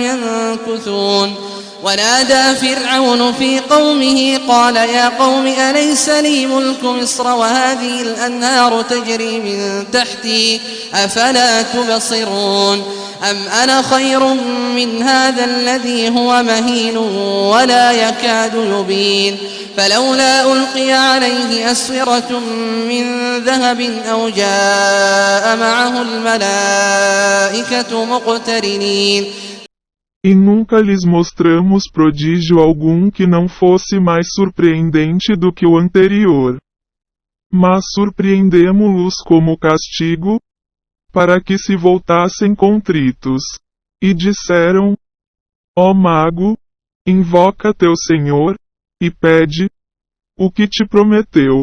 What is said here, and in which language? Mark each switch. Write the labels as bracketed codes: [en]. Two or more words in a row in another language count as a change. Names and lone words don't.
[ar] ينكثون ونادى فرعون في قومه قال يا قوم أليس لي ملك مصر وهذه الأنهار تجري من تحتي أفلا تبصرون أم أنا خير من هذا الذي هو مهين ولا يكاد يبين فلولا ألقي عليه أسورة من ذهب أو جاء معه الملائكة مقترنين. [pt] E nunca lhes mostramos prodígio algum que não fosse mais surpreendente do que o anterior. Mas surpreendemo-los como castigo, para que se voltassem contritos. E disseram: ó mago, invoca teu Senhor, e pede o que te prometeu.